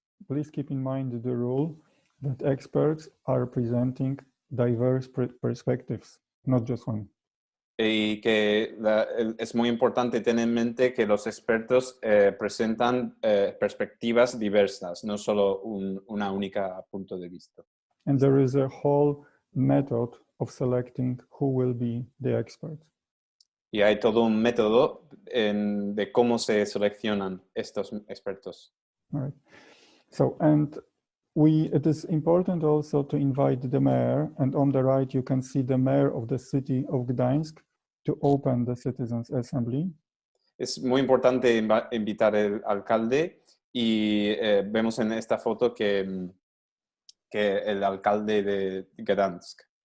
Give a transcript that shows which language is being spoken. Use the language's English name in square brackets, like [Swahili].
[English] please keep in mind the rule that experts are presenting diverse perspectives, not just one. [Spanish] Y que es muy importante tener en mente que los expertos presentan perspectivas diversas, no solo una única punto de vista. [English] And there is a whole method of selecting who will be the experts. [Spanish] Y hay todo un método de cómo se seleccionan estos expertos. [English] All right. So, and it is important also to invite the mayor, and on the right you can see the mayor of the city of Gdańsk to open the Citizens Assembly. [Spanish] Es muy importante invitar al alcalde y vemos en esta foto que el alcalde de Gdansk.